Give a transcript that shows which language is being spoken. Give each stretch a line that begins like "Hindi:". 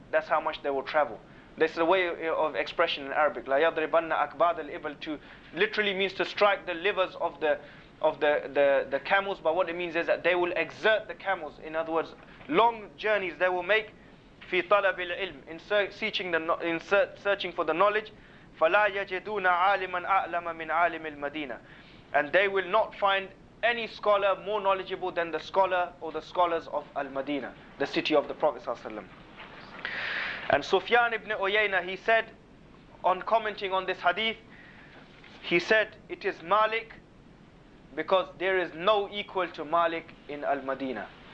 English: That's how much they will travel. This is a way of expression in Arabic.
Arabic: La yadribanna akbad al-ibl,
English: to literally means to strike the livers of the camels. But what it means is that they will exert the camels. In other words, long journeys they will make.
Arabic: في طلب العلم,
English: in searching for the knowledge.
Arabic: فلا يجدون عالما أعلم من عالم المدينة.
English: And they will not find any scholar more knowledgeable than the scholar or the scholars of al-Madina, the city of the Prophet ﷺ. And Sufyan ibn Uyayna, he said, on commenting on this hadith, he said, it is Malik because there is no equal to Malik in al-Madina.